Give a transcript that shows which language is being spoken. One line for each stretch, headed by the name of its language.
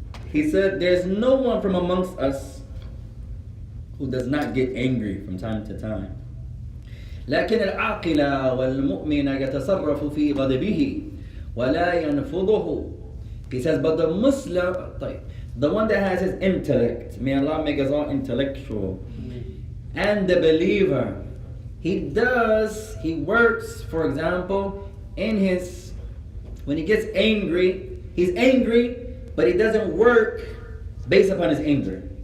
English: He said there's no one from amongst us who does not get angry from time to time.
Arabic: لكن العاقل والمؤمن يتصرف في غضبه ولا ينفضه.
English: He says, but the Muslim, the one that has his intellect, may Allah make us all intellectual, and the believer, he works, for example, when he gets angry, he's angry, but he doesn't work based upon his anger.